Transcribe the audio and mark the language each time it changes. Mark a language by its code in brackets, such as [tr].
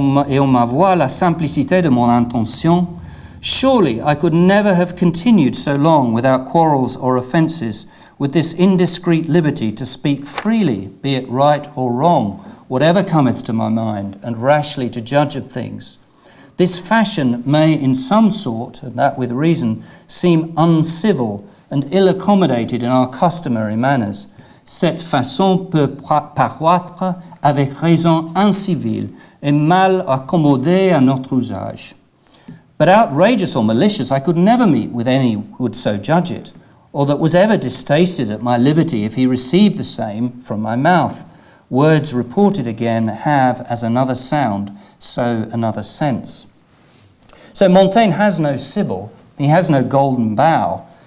[fr] et on ma voix la simplicité de mon intention, [en] surely I could never have continued so long without quarrels or offences, with this indiscreet liberty to speak freely, be it right or wrong, whatever cometh to my mind, and rashly to judge of things. This fashion may in some sort, and that with reason, seem uncivil and ill-accommodated in our customary manners. [fr] Cette façon peut paraître avec raison incivile et mal accommodée à notre usage. [en] But outrageous or malicious I could never meet with any who would so judge it, or that was ever distasted at my liberty if he received the same from my mouth. Words reported again have, as another sound, so another sense." So Montaigne has no Sibyl, he has no golden bough.